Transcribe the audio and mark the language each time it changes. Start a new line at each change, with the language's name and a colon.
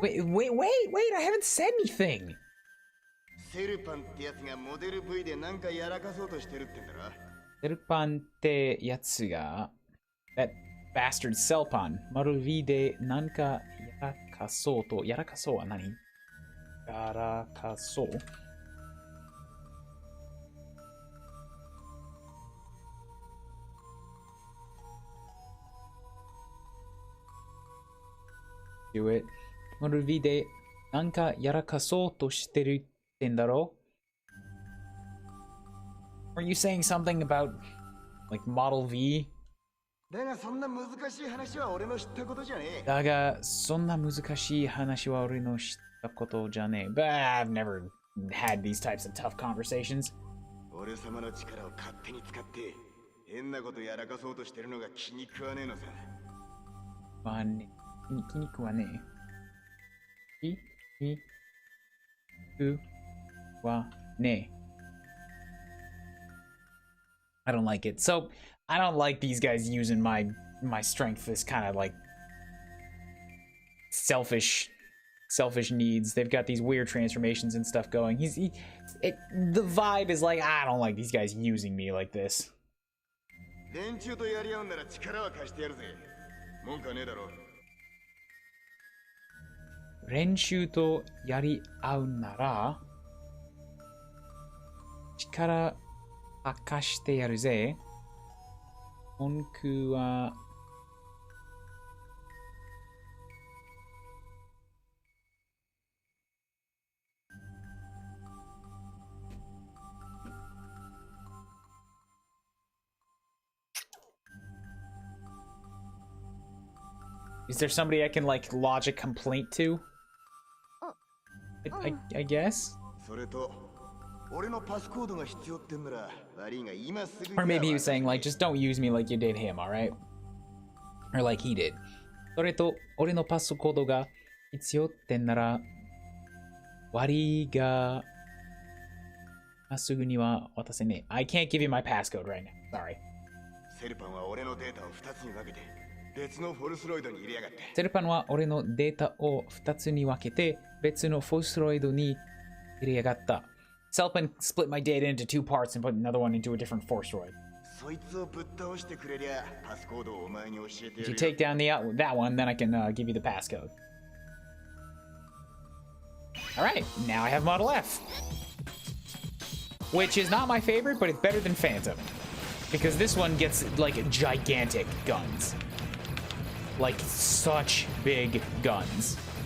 English: Wait, I haven't said anything.
Japanese: セルパンってやつがモデル V でなんかやらかそうとしてるってんだろ。セルパンってやつが
English: That bastard Selpan
Japanese: モデル V でなんかやらかそうとやらかそうは何？やらかそう
English: Do it.
Japanese: モデル V でなんかやらかそうとしてるってんだろ
English: Are you saying something about like Model V?
Japanese: だがそんな難しい話は俺の知ったことじゃねえ。だがそんな難しい話は俺の知ったことじゃねえ。
English: But I've never had these types of tough conversations.
Japanese: 俺様の力を勝手に使って変なことやらかそうとしてるのが気に食わねえのさ。まあね。気に食わねえ。気に食わねえ。
English: I don't like it. So, I don't like these guys using my strength as kind of like selfish needs. They've got these weird transformations and stuff going. The vibe is like, I don't like these guys using me like this.
Japanese: 連中とやり合うんなら力は貸してやるぜ。文句はねえだろ。練習とやり合うなら力貸してやるぜ。文句は
English: Is there somebody I can like lodge a complaint to? I guess.
Japanese: それと俺のパスコードが必要ってんなら悪いが今すぐ
English: Or maybe he was saying like just don't use me like you did him, alright? Or like he did.
Japanese: それと俺のパスコードが必要ってんなら悪いがすぐには渡せねえ。
English: I can't give you my passcode right now. Sorry.
Japanese: セルパンは俺のデータを2つに分けて別のフォルスロイドに入れやがって。セルパンは俺のデータを2つに分けて別のフォルスロイドに入れやがった。
English: Selpan split my data into 2 parts and put another one into a different forceroid.
Japanese: そいつをぶっ倒してくれりゃパスコードをお前に教えてや
English: If
Japanese: る
English: you
Japanese: よ。
English: take down that one, then I can give you the passcode. Alright, now I have Model F. Which is not my favorite, but it's better than Phantom. Because this one gets, like, gigantic guns. Like, such big guns.